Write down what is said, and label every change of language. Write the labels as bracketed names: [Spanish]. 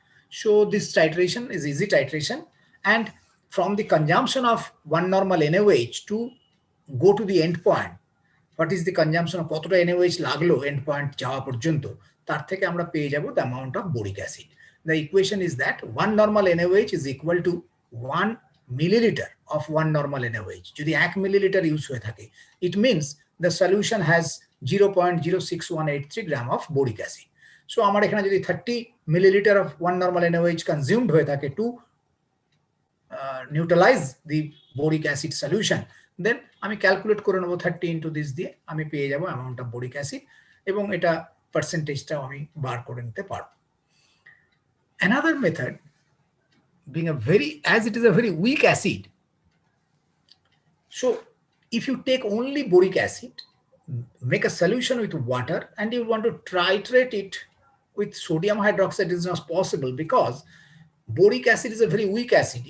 [English] So this titration is easy titration, and from the consumption of 1 normal NaOH to go to the end point, what is the consumption of [Bangla] কতটা NaOH লাগলো end point যাওয়া পর্যন্ত, তার থেকে আমরা [English] পেয়ে যাব the amount of boric acid. The equation is that 1 normal NaOH is equal to 1 milliliter of 1 normal NaOH. [Bangla] যদি 1 milliliter ইউজ হয়ে থাকে, [English] it means the solution has 0.06183 gram of boric acid. [Bangla] So আমার এখানে যদি 30 milliliter of 1 normal NaOH consumed হয়ে থাকে [English] to neutralize the boric acid solution, [Bangla] then আমি calculate করে নেব 30 into this দিয়ে আমি পেয়ে যাব অ্যামাউন্ট অফ বোরিক অ্যাসিড, এবং এটা পার্সেন্টেজটাও আমি বার করে নিতে পারব। [English] Another method, being a very, as it is a very weak acid, so if you take only boric acid, make a solution with water, and you want to titrate it with sodium hydroxide, it is not possible because boric acid is a very weak acid.